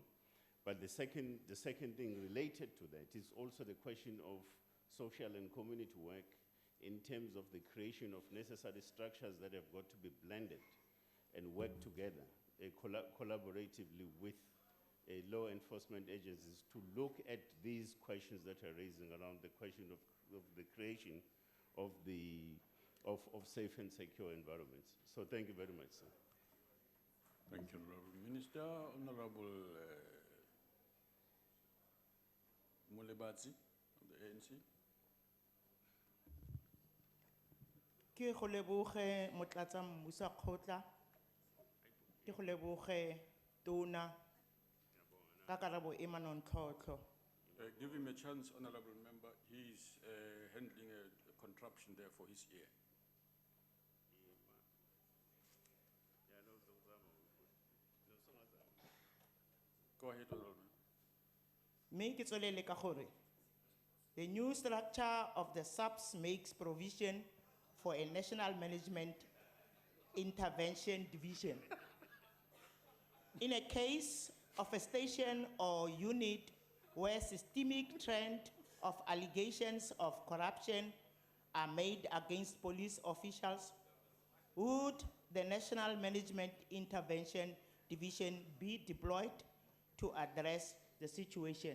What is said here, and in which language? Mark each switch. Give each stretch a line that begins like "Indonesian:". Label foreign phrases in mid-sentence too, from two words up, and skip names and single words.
English: But the second thing related to that is also the question of social and community work in terms of the creation of necessary structures that have got to be blended and work together collaboratively with law enforcement agencies to look at these questions that are raising around the question of the creation of safe and secure environments. So thank you very much, sir. Thank you, Honorable Minister. Honorable Mulebatsi of the ANC.
Tswana: Ke go leboge motlatsa mmusa kgotla, ke go leboge tona ka karabo e manontlhotlho.
English: Give him a chance, honorable member. He's handling a contraption there for his ear. Go ahead, honorable member.
Tswana: mme ke tswelele ka gore
English: the new structure of the SAPS makes provision for a national management intervention division. In a case of a station or unit where systemic trend of allegations of corruption are made against police officials, would the National Management Intervention Division be deployed to address the situation?